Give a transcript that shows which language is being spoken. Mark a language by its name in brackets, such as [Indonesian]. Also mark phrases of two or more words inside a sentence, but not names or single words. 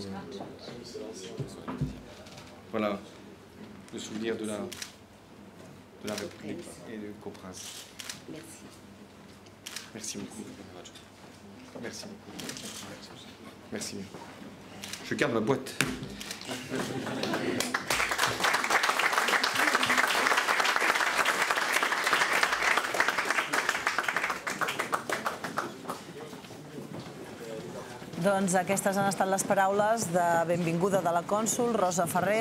[French] Voilà, le souvenir de la République et de Coprince. Merci. Merci beaucoup. Merci beaucoup. Merci. Je garde ma boîte. [Catalan] Doncs aquestes han estat les paraules de benvinguda de la cònsol Rosa Ferrer.